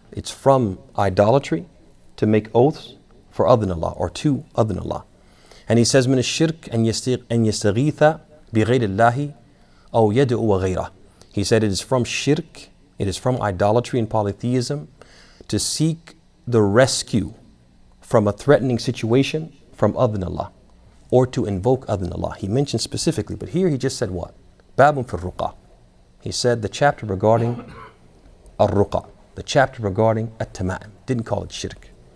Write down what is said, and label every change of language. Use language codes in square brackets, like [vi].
[en] It's from idolatry to make oaths for other than Allah, or to other than Allah. [ar] And he says, من الشرك أن يستغيث بغير الله أو يدعو غيره. [en] He said it is from shirk, it is from idolatry and polytheism to seek the rescue from a threatening situation from other than Allah, or to invoke other than Allah. He mentioned specifically, but here he just said what? Babun fi al-Ruqa. He said the chapter regarding al-Ruqa, the chapter regarding at-Tama'im. Didn't call it shirk.